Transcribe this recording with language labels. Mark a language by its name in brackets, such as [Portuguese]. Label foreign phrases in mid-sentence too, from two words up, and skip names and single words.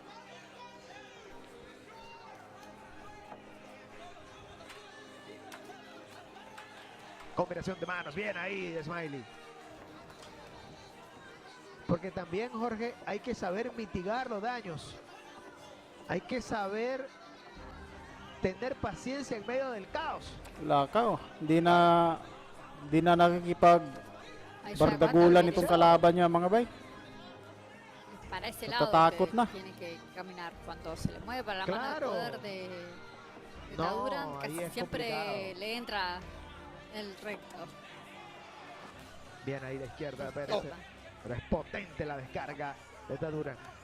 [Spanish] Combinación de manos, bien ahí de Smiley. Porque también, Jorge, hay que saber mitigar los daños. Hay que saber tener paciencia en medio del caos. [Filipino] Lakaw, di na nakikipag [Spanish] Ahí ya [Filipino] bardagulan [Spanish] aguanta, [Filipino] itong [Spanish] porque [Filipino] kalaban niya mga bay. [Spanish] para ese lado [Filipino] Natatakot [Spanish] que [Filipino] na. [Spanish] tiene que caminar cuando se le mueve para la Claro. mano de poder de No, Taduran, ahí casi es siempre complicado. le entra el recto. Bien ahí de izquierda de Pérez. Pero es potente la descarga de Taduran.